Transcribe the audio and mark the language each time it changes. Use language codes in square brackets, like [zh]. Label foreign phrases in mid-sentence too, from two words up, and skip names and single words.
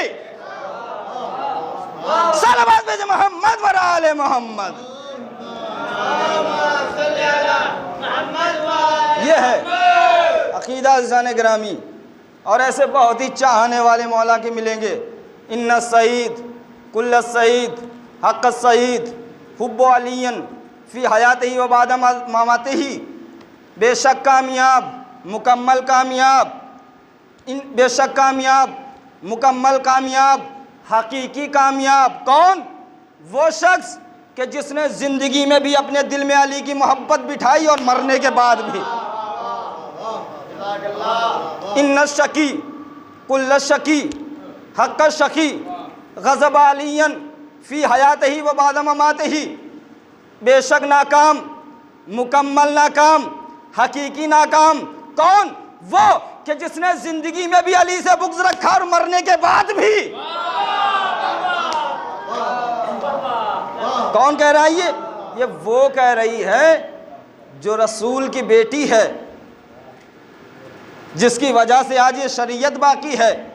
[ur] صلوات بھیجے محمد و آلِ محمد. یہ ہے عقیدہ عزیزانِ گرامی. اور ایسے بہت ہی چاہنے والے مولا کے ملیں گے. [ar] إن سعيد كل سعيد حق سعيد حب عليا في حياته و بعد مماته. [ur] بیشک کامیاب مکمل کامیاب حقیقی کامیاب کون? وہ شخص کہ جس نے زندگی میں بھی اپنے دل میں علی کی محبت بٹھائی اور مرنے کے بعد بھی. [ar] إن شقي كل شقي حق شقي غضب عليا في حياته و بعد مماته. [ur] بیشک ناکام مکمل ناکام، حقیقی ناکام. کون? وہ کہ جس نے زندگی میں بھی علی سے بغض رکھا اور مرنے کے بعد بھی. کون کہہ رہا ہے یہ وہ کہہ رہی ہے جو رسول کی بیٹی ہے، جس کی وجہ سے آج یہ شریعت باقی ہے.